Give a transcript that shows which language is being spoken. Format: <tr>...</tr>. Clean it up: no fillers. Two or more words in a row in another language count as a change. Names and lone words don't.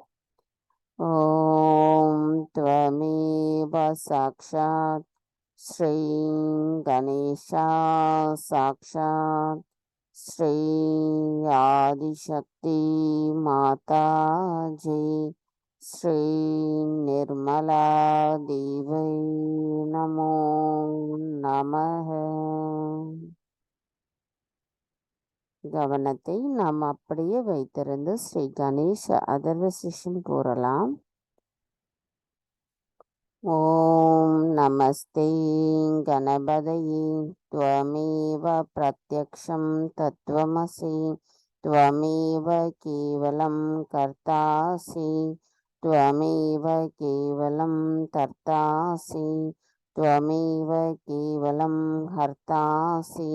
<sa>ओम् त्वमेव साक्षात् श्री गणेश साक्षात् श्री आदिशक्ति माताजी श्री निर्मला देव्यै नमो नमः.</sa> <ta>கவனத்தை நாம் அப்படியே வைத்திருந்து ஸ்ரீ கணேஷ அதர்வசிஷம் கூறலாம்.</ta> <sa>ओम् नमस्ते गणपतये त्वमेव प्रत्यक्षं तत्त्वमसि त्वमेव केवलं कर्तासि त्वमेव केवलं कर्तासि त्वमेव केवलं हर्तासि</sa>